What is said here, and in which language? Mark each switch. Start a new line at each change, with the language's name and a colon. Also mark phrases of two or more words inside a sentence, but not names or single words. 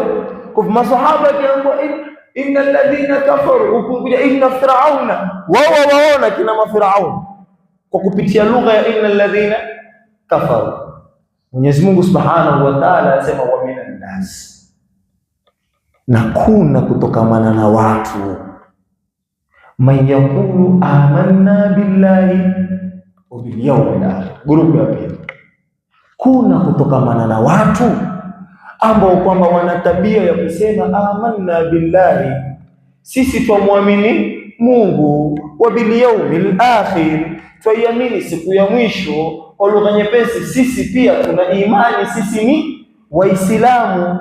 Swahili: Kwa masahaba kiambo
Arabic: inna alladhina kafaru,
Swahili: ukumbia
Arabic: inna Firauna,
Swahili: wao waona kina mafiraun kwa kupitia lugha ya
Arabic: inna alladhina kafaru.
Swahili: Mwenyezi Mungu
Arabic: Subhanahu wa Ta'ala
Swahili: anasema
Arabic: wa minan nas,
Swahili: na kuna kutokamana na watu,
Arabic: man yaqulu amanna billahi wa bil yawmil akhir.
Swahili: Grupu ya pili, kuna kutokamana na watu ambao kwamba wana tabia ya kusema
Arabic: amanna billahi,
Swahili: sisi twamwamini Mungu,
Arabic: wa bil yawmil akhir,
Swahili: twaiamini siku ya mwisho. Kwa lugha nyepesi, sisi pia tuna imani, sisi ni Waislamu.